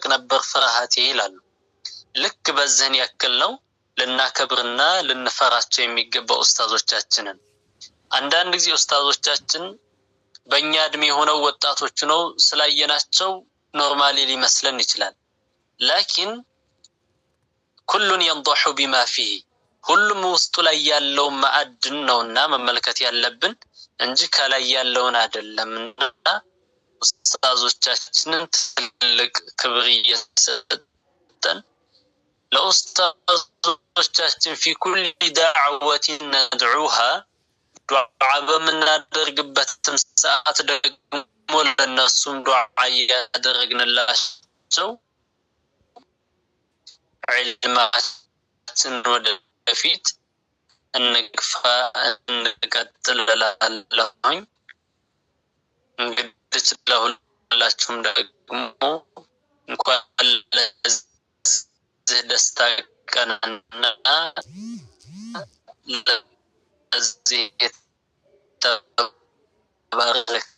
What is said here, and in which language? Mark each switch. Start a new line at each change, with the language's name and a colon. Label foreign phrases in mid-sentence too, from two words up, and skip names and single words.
Amharic: ነበር ፍርሃቴ ይላሉ። ልክ በዚህን ያክል ነው ልናከብርና ልንፈራቸው የሚገባው ኡስታዞቻችንን። አንዳንድ ጊዜ ኡስታዞቻችን በእኛ እድሜ ሆነው ወጣቶች ነው ስላየናቸው ኖርማሊ ሊመስለን ይችላል።
Arabic: لكن كل ينضح بما فيه
Amharic: ሁሉም ውስጡ ላይ ያለው ማዕድን ነውና መመልከት ያለብን እንጂ ከላይ ያለውን አይደለምና ኡስታዞቻችንን ትልቅ ክብር እየሰጠን ለኡስታዞቻችን
Arabic: في كل دعوة ندعوها
Amharic: ዱዓ በምናደርግበትም ሰዓት ደግሞ ለነሱም ዱዓ ያደረግንላቸው ዒልማችን ወደፊት እንቀጥል እላለሁኝ። እንግዲህ ለሁላችሁም ደግሞ እንኳን ለዚህ ደስታ ቀንና ለዚህ የተባረከ